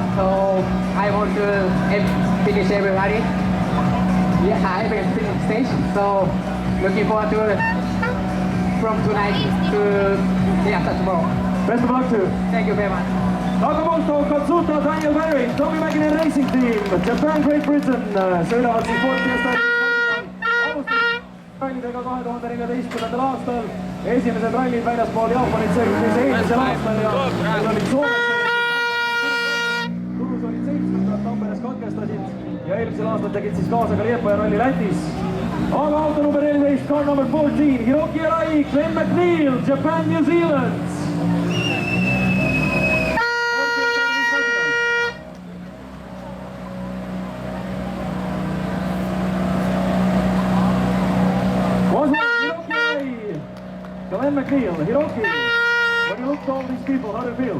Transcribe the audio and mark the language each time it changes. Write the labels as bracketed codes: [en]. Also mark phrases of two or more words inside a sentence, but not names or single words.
[en] So I want to finish everybody. Yeah, I have a finish station. So looking forward to from tonight to tomorrow. Best of luck to you. Thank you very much. Takamoto, Katsuta, Daniel Berry, Tommy Mäkinen Racing Team, Japan, Great Britain, [et] sõidavad siis Ford Fiesta rallidega 2014. aastal. Esimesed rallid väljaspool Jaapanit sõitsid eelmisel aastal ja meil olid Soomes. Turus olid 7. Tamperes katkestasid ja eelmisel aastal tegid siis kaasa ka Liepaja ralli Lätis. Aga auto number 14, [en] car number 14, [et] Hiroki Arai, Glenn McNeil, Japan, New Zealand. [en] Glenn McNeil, Hiroki, when you look at all these people, how do you feel?